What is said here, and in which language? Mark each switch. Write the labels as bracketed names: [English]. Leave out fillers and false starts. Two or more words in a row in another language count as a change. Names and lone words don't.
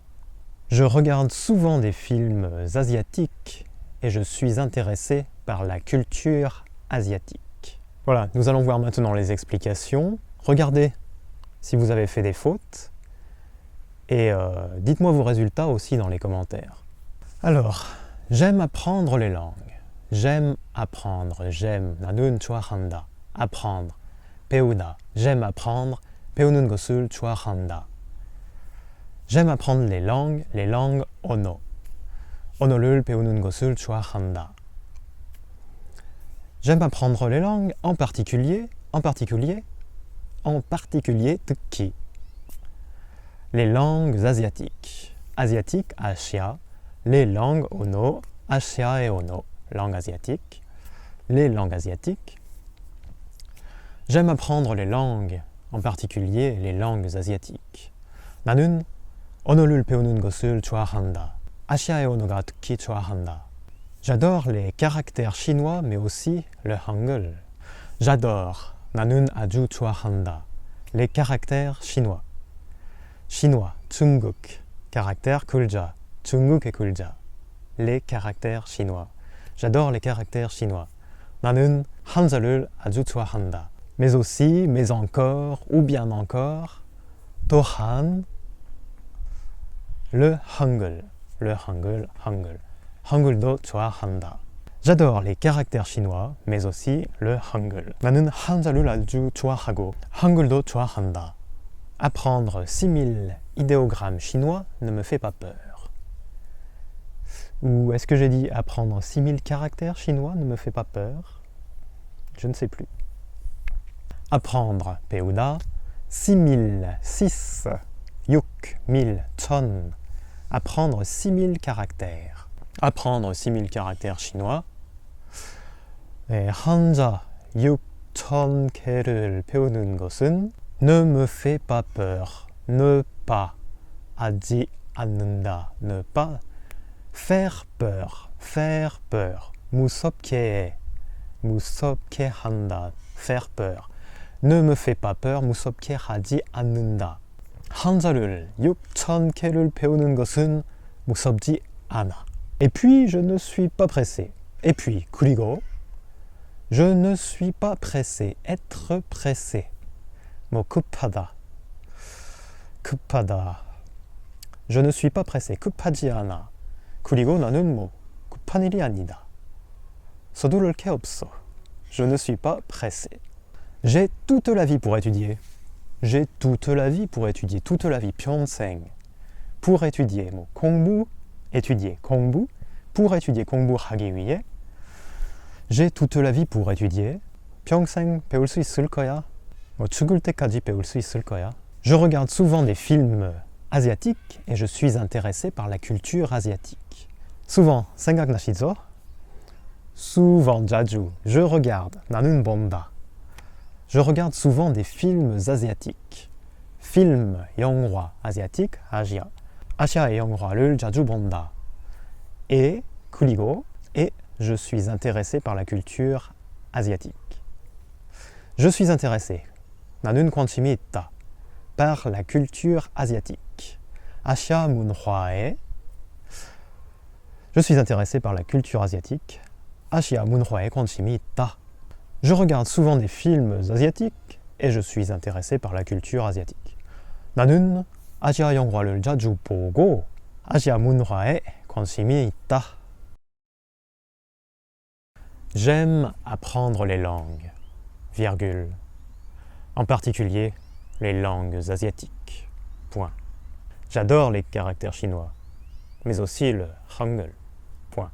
[French] Je regarde souvent des films asiatiques et je suis intéressé par la culture asiatique. Voilà, nous allons voir maintenant les explications. Regardez si vous avez fait des fautes et dites-moi vos résultats aussi dans les commentaires. Alors, j'aime apprendre les langues. J'aime apprendre, j'aime, [Korean] 나는 좋아한다. [French] apprendre, 배우다, j'aime apprendre, [Korean] 배우는 것을 좋아한다. [French] J'aime apprendre les langues 언어. [Korean] 언어를 배우는 것을 좋아한다. [French] J'aime apprendre les langues, en particulier, 특히. Les langues asiatiques. Asiatique, Asia. Les langues 언어, [Korean] Asia의 언어, [French] langue asiatique. Les langues asiatiques. J'aime apprendre les langues, en particulier les langues asiatiques. [Korean] 나는 언어를 배우는 것을 좋아한다. 아시아의 언어가 특히 좋아한다. [French] J'adore les caractères chinois, mais aussi le hangul. J'adore, [Korean] 나는 아주 좋아한다. [French] Les caractères chinois. Chinois, 중국, caractères kulja, [Korean] 중국의 글자, [French] les caractères chinois. J'adore les caractères chinois. [Korean] 나는 한자를 아주 좋아한다. [French] Mais aussi, mais encore, ou bien encore, 또한, le hangul. Le hangul, hangul. [Korean] hangul도 좋아한다. [French] J'adore les caractères chinois, mais aussi le hangul. [Korean] 나는 한자를 아주 좋아하고 한글도 좋아한다. [French] Apprendre 6000 idéogrammes chinois ne me fait pas peur. Ou est-ce que j'ai dit apprendre 6000 caractères chinois ne me fait pas peur? Je ne sais plus. Apprendre, 배우다, 6000, 6, 6000, 1000. Apprendre 6000 caractères. Apprendre 6000 caractères chinois. [Korean] 네, 한자 6000개를 배우는 것은 [French] ne me fait pas peur. Ne pas [Korean] 하지 않는다. [French] Ne pas faire peur. Faire peur. [Korean] 무섭게 해. 무섭게 한다. Faire peur. Ne me fait pas peur. 무섭게 하지 않는다. 한자를 6000개를 배우는 것은 무섭지 않아. [French] Et puis, je ne suis pas pressé. Et puis, 그리고 je ne suis pas pressé. Être pressé. [Korean] 뭐 급하다. 급하다. [French] Je ne suis pas pressé. [Korean] 급하지 않아. 그리고 나는 뭐 급한 일이 아니다. 서두를 게 없어. [French] Je ne suis pas pressé. J'ai toute la vie pour étudier. J'ai toute la vie pour étudier. Toute la vie. 평생. Pour étudier. [Korean] 뭐 공부, [French] étudier. 공부. Pour étudier. [Korean] 공부하기 위해. [French] J'ai toute la vie pour étudier. [Korean] 평생 배울 수 있을 거야. 뭐 죽을 때까지 배울 수 있을 거야. [French] Je regarde souvent des films asiatiques et je suis intéressé par la culture asiatique. Souvent, 생각나시죠? Souvent, 자주. Je regarde. [Korean] 나는 본다. [French] Je regarde souvent des films asiatiques. Film, [Korean] 영화, asiatique, 아시아. 아시아의 영화를 자주 본다. [French] Et, 그리고, et je suis intéressé par la culture asiatique. Je suis intéressé. [Korean] 나는 관심이 있다. [French] Par la culture asiatique. [Korean] 아시아 문화에. [French] Je suis intéressé par la culture asiatique. [Korean] 아시아 문화에 관심이 있다. [French] Je regarde souvent des films asiatiques et je suis intéressé par la culture asiatique. [Korean] 나는 아시아 영화를 자주 보고 아시아 문화에 관심이 있다. [French] J'aime apprendre les langues, virgule. En particulier les langues asiatiques. Point. J'adore les caractères chinois, mais aussi le hangul. Point.